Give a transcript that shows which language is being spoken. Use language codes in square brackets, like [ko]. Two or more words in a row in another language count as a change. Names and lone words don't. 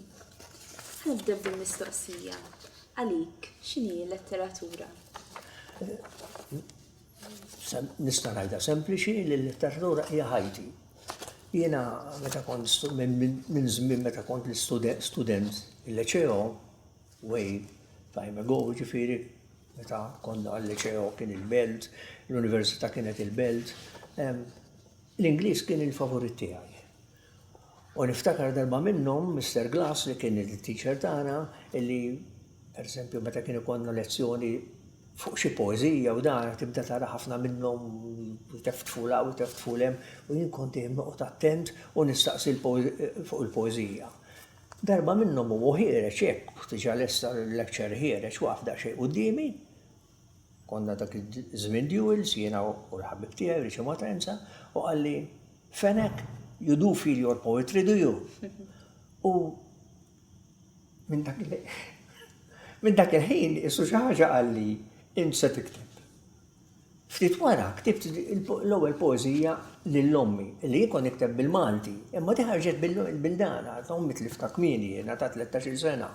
[mt] Ħanibda bil-mistoqsija. Għalik, x'inhi l-letteratura? Nista' ngħidha sempliċi li l-letteratura hija ħajti. Jiena meta kont minn żmien meta kont student il-liċeo, [en] way time ago, [mt] ġifieri meta konna għal-liċeo kien il-belt, l-università kienet il-belt, l-Ingliż kien il-favorit tiegħi. U niftakar darba minnhom Mr. Glass li kien il-teacher tagħna illi pereżempju meta kienu konna lezzjoni fuq xi poeżija u dan tibda tara ħafna minnhom teftfula u teftfulem u jien kont dejjem noqgħod attent u nistaqsi fuq il-poeżija. Darba minnhom u ħiereġ hekk diġà lesta l-lecture ħiereġ waqaf daqsxejn qudiemi. Konna dak iż-żmien Dewells, jiena u l-ħabib tiegħi Riċi Matenza, u qalli Fenek, [en] you do feel your poetry, do you? [mt] U minn dak il-ħin issu xi ħaġa qalli int se tikteb. Ftit wara ktibt l-ewwel poeżija lill-ommi li jkun nikteb bil-Malti, imma di ħarġet bil-Bildana, ta' ommi tlifta kmieni jiena ta' 13 sena.